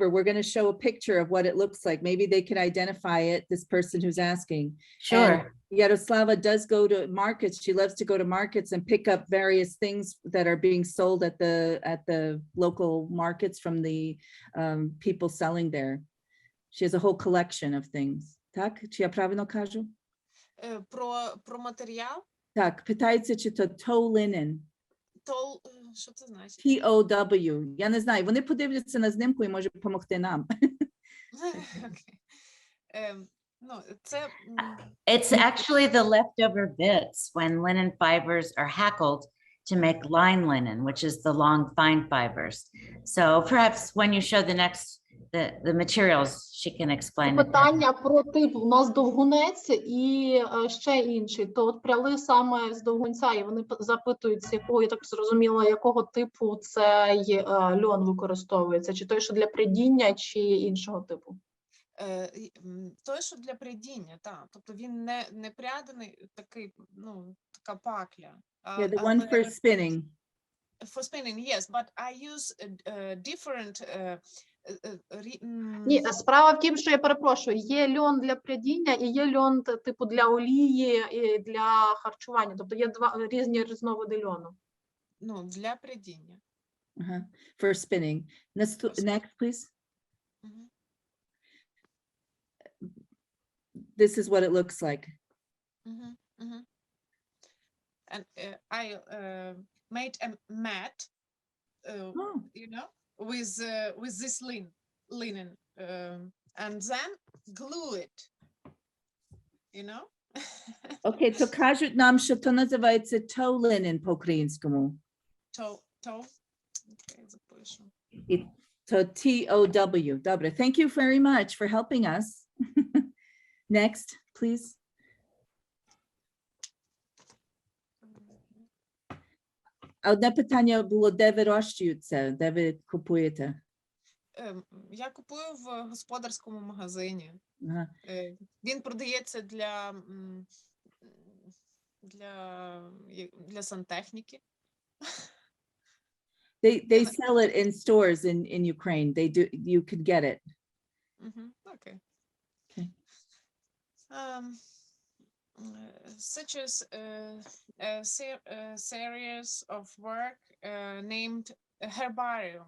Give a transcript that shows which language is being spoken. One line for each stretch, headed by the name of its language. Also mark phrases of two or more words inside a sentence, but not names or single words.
English: We're going to show a picture of what it looks like. Maybe they can identify it, this person who's asking. Sure. And Yaroslava does go to markets. She loves to go to markets and pick up various things that are being sold at the local markets from the people selling there. She has a whole collection of things.
Ukrainian: Так? Чи я правильно кажу? Про матеріал? Так, питається, чи то
English: tow linen.
Ukrainian: Що це значить?
English: TOW.
Ukrainian: Я не знаю, вони подивляться на знімку і можуть допомогти нам.
English: It's actually the leftover bits when linen fibers are hackled to make line linen, which is the long fine fibers. So perhaps when you show the materials, she can explain it.
Ukrainian: Питання про тип. У нас довгунець і ще інший. То от пряли саме з довгунця, і вони запитують, з якого, я так зрозуміла, якого типу цей льон використовується. Чи той, що для прядіння, чи іншого типу? Той, що для прядіння, так. Тобто він не пряданий, такий, ну, така пакля.
English: Yeah, the one for spinning. For spinning, yes, but I use different
Ukrainian: Ні, справа в тім, що я перепрошую, є льон для прядіння і є льон типу для олії і для харчування. Тобто є два різні різновиди льону. Ну, для прядіння.
English: For spinning. Next, please. This is what it looks like. And I made a mat, you know, with this linen, and then glue it, you know.
Ukrainian: Okay, то кажуть нам, що то називається
English: tow linen
Ukrainian: по-українському. Tow. Okay, запишу. То TOW. Добре.
English: Thank you very much for helping us. Next, please.
Ukrainian: Одне питання було, де вирощуються, де ви купуєте? Я купую в господарському магазині. Він продається для сантехніки.
English: They sell it in stores in Ukraine. They do. You could get it. Okay. Okay. Such as a series of work named Herbarium.